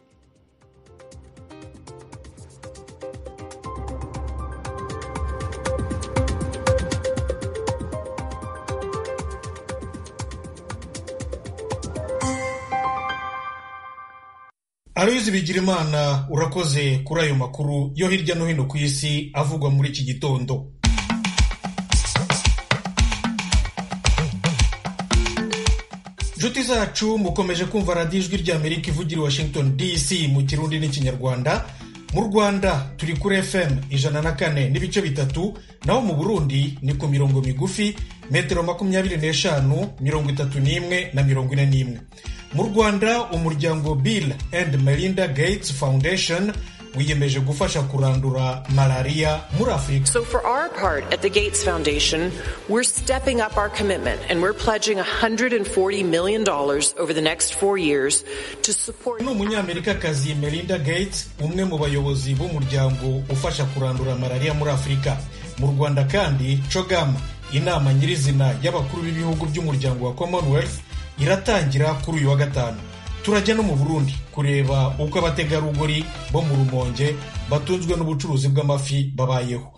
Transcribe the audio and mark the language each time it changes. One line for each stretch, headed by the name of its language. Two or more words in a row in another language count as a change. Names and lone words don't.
Kinyarwanda: Aloyizi Bigirimana, urakoze kuri ayo makuru yo hirya no hino ku isi avugwa muri iki gitondo. Nshuti zacu mukomeje kumva radiyo ijwi ry'Amerika ivugira i Washington DC mu Kirundi n'ikinyarwanda. Mu Rwanda turi kuri FM 104.3, naho mu Burundi ni ku mirongo migufi metero 25, 31 na 41. Mu Rwanda umuryango Bill and Melinda Gates Foundation wiyemeje gufasha kurandura malaria muri Afrika.
English: So for our part at the Gates Foundation, we're stepping up our commitment and we're pledging $140 million over the next 4 years to support.
Kinyarwanda: N'umunyamerikakazi Melinda Gates, umwe mu bayobozi b'umuryango ufasha kurandura malaria muri Afrika. Mu Rwanda kandi CHOGM, inama nyirizina y'abakuru b'ibihugu by'umuryango wa Commonwealth, iratangira kuri uyu wa gatanu. Turajya no mu Burundi kureba uko abategarugori bo mu Rumonge batunzwe n'ubucuruzi bw'amafi babayeho.